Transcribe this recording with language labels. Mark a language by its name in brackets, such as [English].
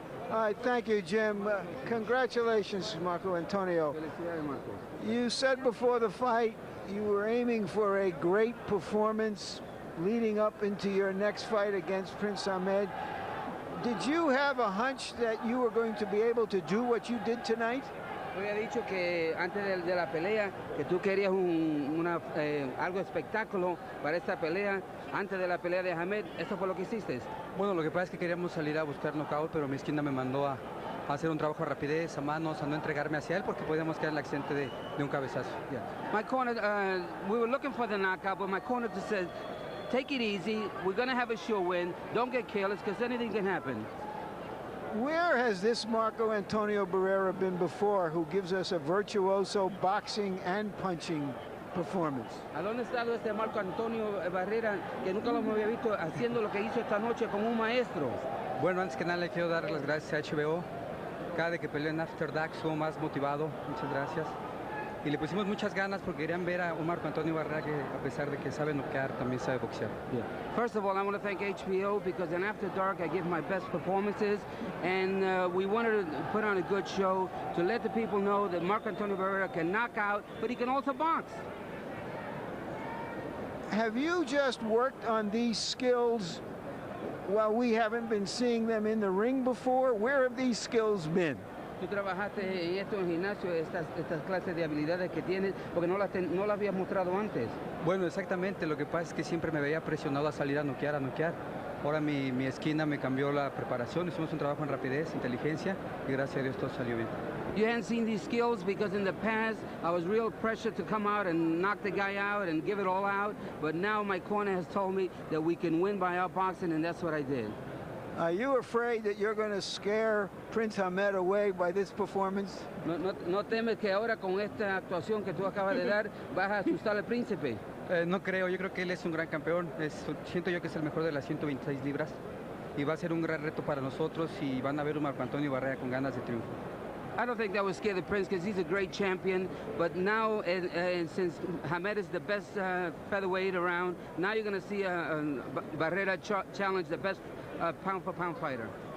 [English] All right, thank you, Jim. Congratulations, Marco Antonio. You said before the fight you were aiming for a great performance leading up into your next fight against Prince Hamed. Did you have a hunch that you were going to be able to do what you did tonight? [Spanish] Había dicho que antes de la pelea que tú querías algo espectáculo para esta pelea antes de la pelea de Hamed. ¿Eso fue lo que hiciste? Bueno, lo que pasa es que queríamos salir a buscar knockout, pero mi esquina me mandó a hacer un trabajo de rapidez, a manos, a no entregarme hacia él porque podíamos quedar en el accidente de un cabezazo. [English] Yeah. My corner, we were looking for the knockout, but my corner just said, take it easy. We're going to have a sure win. Don't get careless because anything can happen. Where has this Marco Antonio Barrera been before, who gives us a virtuoso boxing and punching performance? [Spanish] ¿A dónde está este Marco Antonio Barrera, que nunca lo había visto haciendo lo que hizo esta noche como un maestro? Bueno, antes que nada le quiero dar las gracias a HBO. Cada vez que peleó en After Dark estuvo más motivado. Muchas gracias. y le pusimos muchas ganas porque querían ver a un Marco Antonio Barrera que a pesar de que sabe noquear, también sabe boxear. [English] First of all, I want to thank HBO because in After Dark I give my best performances, and we wanted to put on a good show to let the people know that Marco Antonio Barrera can knock out, but he can also box. Have you just worked on these skills while we haven't been seeing them in the ring before? Where have these skills been? [Spanish] Tú trabajaste en esto en el gimnasio, estas clases de habilidades que tienes, porque no las habías mostrado antes. Bueno, exactamente, lo que pasa es que siempre me veía presionado a salir a noquear, Ahora mi esquina me cambió la preparación, hicimos un trabajo en rapidez, inteligencia, y gracias a Dios todo salió bien. [English] You hadn't seen these skills because in the past I was real pressured to come out and knock the guy out and give it all out, but now my corner has told me that we can win by outboxing, and that's what I did. Are you afraid that you're going to scare Prince Hamed away by this performance? [Spanish] ¿No temes que ahora con esta actuación que tú acabas de dar vas a asustar al príncipe? No creo, yo creo que él es un gran campeón, siento yo que es el mejor de las 126 libras y va a ser un gran reto para nosotros y van a ver un Marco Antonio Barrera con ganas de triunfo. [English] I don't think that would scare the Prince because he's a great champion, but now since Hamed is the best featherweight around, now you're going to see Barrera challenge the best pound-for-pound fighter.